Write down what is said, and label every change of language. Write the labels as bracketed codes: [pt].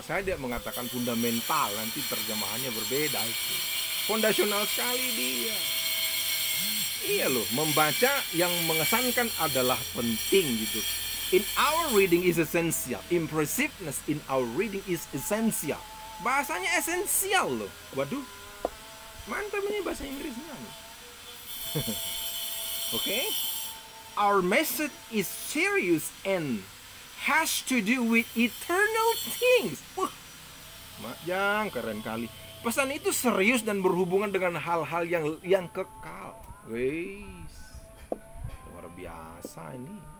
[id] Saya tidak mengatakan fundamental, nanti terjemahannya berbeda itu. Fondasional sekali dia. Iya loh, membaca yang mengesankan adalah penting gitu. [en] In our reading is essential. Impressiveness in our reading is essential. [id] Bahasanya esensial loh. Waduh, mantap ini bahasa Inggrisnya. [en] Okay? Our message is serious and has to do with eternal things. [id] Wah, yang keren kali. Pesan itu serius dan berhubungan dengan hal-hal yang kekal. Weis, luar biasa ini.